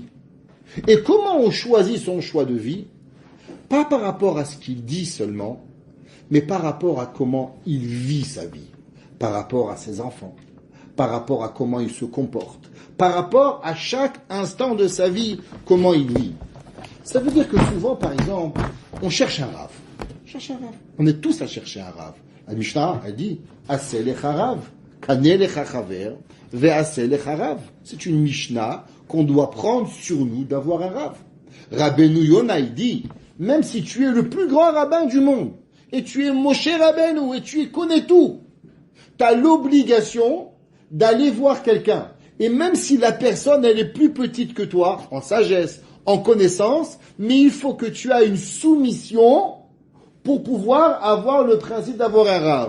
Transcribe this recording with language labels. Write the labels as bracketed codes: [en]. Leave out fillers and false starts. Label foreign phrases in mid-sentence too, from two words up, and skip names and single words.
[fr] Et comment on choisit son choix de vie? Pas par rapport à ce qu'il dit seulement, mais par rapport à comment il vit sa vie, par rapport à ses enfants, par rapport à comment il se comporte, par rapport à chaque instant de sa vie, comment il vit. Ça veut dire que souvent, par exemple, on cherche un Rav. On est tous à chercher un Rav. La Mishnah a dit, [he] עשה לך רב, קנה לך חבר, ועשה לך רב. [fr] C'est une Mishnah qu'on doit prendre sur nous d'avoir un Rav. Rabbeinu Yonah, il dit, même si tu es le plus grand rabbin du monde, et tu es Moshe Rabbeinu, et tu connais tout, tu as l'obligation d'aller voir quelqu'un. Et même si la personne, elle est plus petite que toi, en sagesse, en connaissance, mais il faut que tu aies une soumission pour pouvoir avoir le principe d'avoir un Rav.